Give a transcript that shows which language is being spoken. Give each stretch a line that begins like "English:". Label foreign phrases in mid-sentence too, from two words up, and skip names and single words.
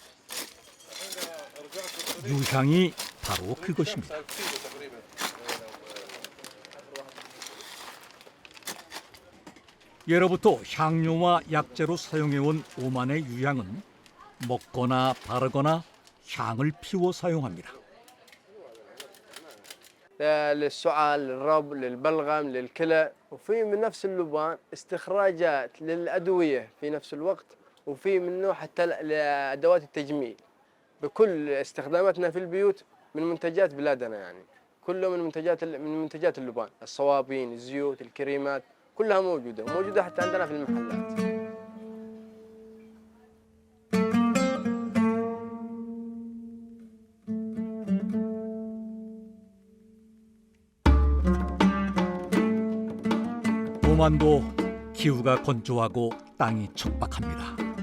Korean: 유향이 바로 그것입니다. 예로부터 향료와 약재로 사용해온 오만의 유향은 먹거나 바르거나 향을 피워 사용합니다.
Arabic: للسعال للرب للبلغم للكلى وفي من نفس اللبان استخراجات للأدوية في نفس الوقت وفي منه حتى لأدوات التجميل بكل استخداماتنا في البيوت من منتجات بلادنا يعني كله من منتجات اللبان الصوابين الزيوت الكريمات كلها موجودة حتى عندنا في المحلات.
Korean: 오만도 기후가 건조하고 땅이 척박합니다.